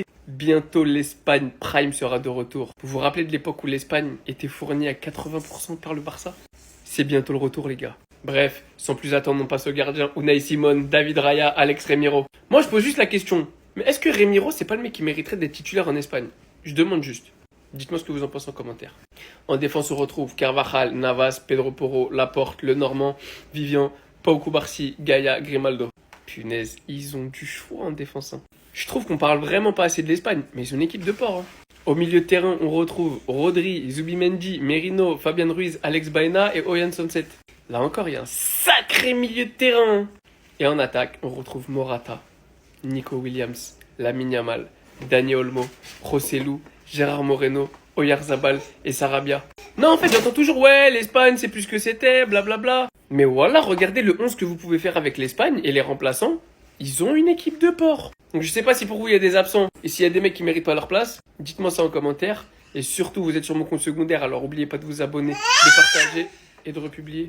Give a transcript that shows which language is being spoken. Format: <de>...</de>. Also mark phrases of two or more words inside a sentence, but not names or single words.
<fr>Bientôt, l'Espagne Prime sera de retour. Vous vous rappelez de l'époque où l'Espagne était fournie à 80% par le Barça? C'est bientôt le retour, les gars. Bref, sans plus attendre, on passe au gardien. Unai Simon, David Raya, Alex Remiro. Moi, je pose juste la question. Mais est-ce que Remiro, c'est pas le mec qui mériterait d'être titulaire en Espagne? Je demande juste. Dites-moi ce que vous en pensez en commentaire. En défense, on retrouve Carvajal, Navas, Pedro Porro, Laporte, Le Normand, Vivian, Pau Cubarsí, Gaia, Grimaldo. Punaise, ils ont du choix en défense. Hein. Je trouve qu'on parle vraiment pas assez de l'Espagne, mais ils ont une équipe de porc. Hein. Au milieu de terrain, on retrouve Rodri, Zubimendi, Merino, Fabian Ruiz, Alex Baena et Oyan Sunset. Là encore, il y a un sacré milieu de terrain. Et en attaque, on retrouve Morata, Nico Williams, Lamine Yamal, Dani Olmo, Rossellou, Gérard Moreno, Oyarzabal et Sarabia. Non, en fait, j'entends toujours, ouais, l'Espagne, c'est plus que c'était, blablabla. Mais voilà, regardez le 11 que vous pouvez faire avec l'Espagne et les remplaçants, ils ont une équipe de porc. Donc je sais pas si pour vous, il y a des absents et s'il y a des mecs qui méritent pas leur place, dites-moi ça en commentaire. Et surtout, vous êtes sur mon compte secondaire, alors n'oubliez pas de vous abonner, de partager et de republier.</fr>